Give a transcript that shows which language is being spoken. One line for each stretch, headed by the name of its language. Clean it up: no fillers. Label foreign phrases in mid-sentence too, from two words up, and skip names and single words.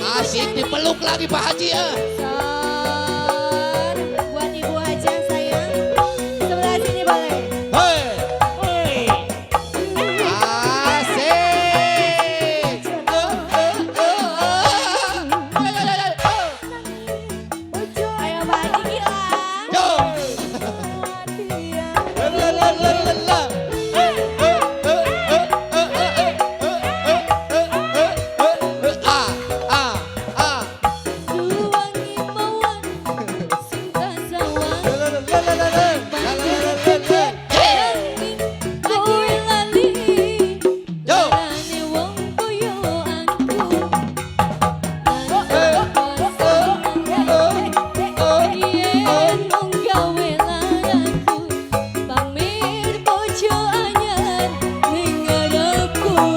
Indonesian: Asik dipeluk lagi Pak Haji ya. Sor, buat ibu aja sayang. Sebelah sini boleh. Hei. Hei. Asik. Ayo Pak Haji Gilang. Yo. La la la la la.
Javanese: Suwangi mawon, cinta sawang. Kowe lali, Yo. darane wong koyo aku. Yen mung gawe laraku, pamir bojo anyar ning ngarepku.